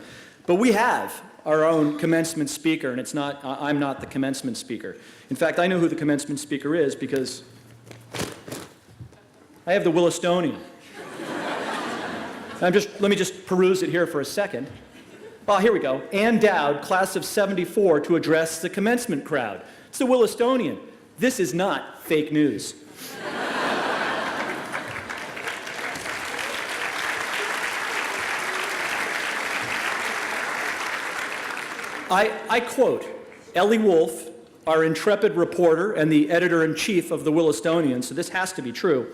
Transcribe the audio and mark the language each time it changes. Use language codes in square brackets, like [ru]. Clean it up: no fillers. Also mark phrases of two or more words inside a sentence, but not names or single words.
[en] But we have our own commencement speaker, and I'm not the commencement speaker. In fact, I know who the commencement speaker is because I have the Willistonian. Let me just peruse it here for a second. Oh, here we go. Ann Dowd, class of '74, to address the commencement crowd. It's the Willistonian. This is not fake news. I quote Ellie Wolf, our intrepid reporter and the editor-in-chief of the Willistonian, so this has to be true.